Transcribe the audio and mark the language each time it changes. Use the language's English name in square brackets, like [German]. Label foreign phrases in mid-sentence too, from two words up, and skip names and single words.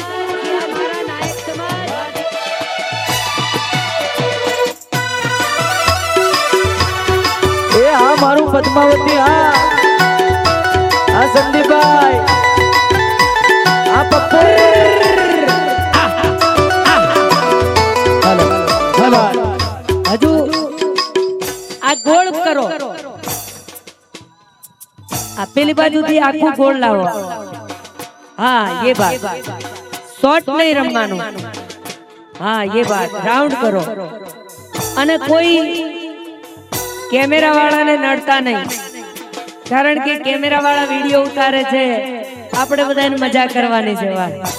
[Gujarati] એ હા મારું પદ્માવતી હા હા સંદીપભાઈ આ પપ્પુ હાલો હાલો હજુ આ ગોળ કરો આ પેલી બાજુથી આખું ગોળ લાવો હા [Hindi] ये बात [Gujarati] શોર્ટ નહીં રમવાનું હા [Hindi] ये बात [Gujarati] રાઉન્ડ કરો અને કોઈ કેમેરા વાળાને નડતા નહીં કારણ કે કેમેરા વાળા વિડિયો ઉતારે છે આપણે બધાને મજા કરવાની છે વાત